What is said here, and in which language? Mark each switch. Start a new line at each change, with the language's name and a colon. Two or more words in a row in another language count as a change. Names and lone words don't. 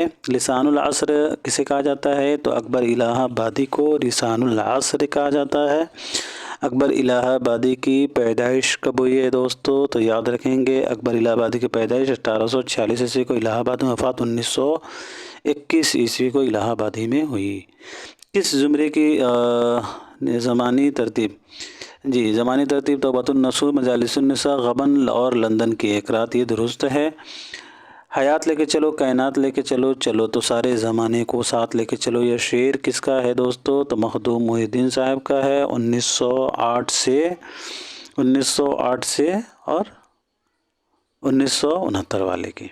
Urdu: لسان العصر کسے کہا جاتا ہے؟ تو اکبر الہ آبادی کو لسان العصر کہا جاتا ہے۔ اکبر الہ آبادی کی پیدائش کب ہوئی ہے دوستو؟ تو یاد رکھیں گے اکبر الہ آبادی کی پیدائش 1846 عیسوی کو الہ آباد میں، وفات 1921 عیسوی کو الہ آبادی میں ہوئی۔ کس زمرے کی زمانی ترتیب؟ زمانی ترتیب توبۃ النصوح، مجالس النساء، غبن اور لندن کی ایک رات، یہ درست ہے۔ حیات لے کے چلو، کائنات لے کے چلو، چلو تو سارے زمانے کو ساتھ لے کے چلو، یہ شعر کس کا ہے دوستو؟ تو مخدوم محی الدین صاحب کا ہے، 1908 سے اور 1969 والے کی۔